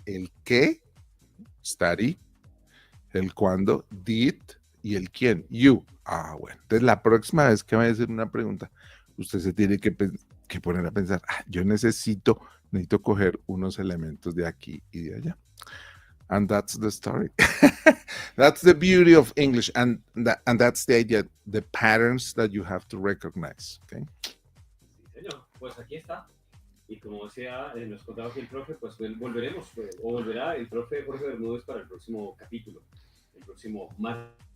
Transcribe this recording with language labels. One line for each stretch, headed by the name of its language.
Spanish: El qué, study, el cuándo, did, y el quién, you. Bueno. Entonces, la próxima vez que vaya a hacer una pregunta, usted se tiene que poner a pensar, yo necesito coger unos elementos de aquí y de allá.
English: And that's the story. That's the beauty of English, and that's the idea, the patterns that you have to recognize. Okay?
Spanish: Sí, señor. Pues aquí está. Y como decía, nos contaba que el profe, pues volveremos, o volverá el profe Jorge Bermúdez para el próximo capítulo, el próximo martes.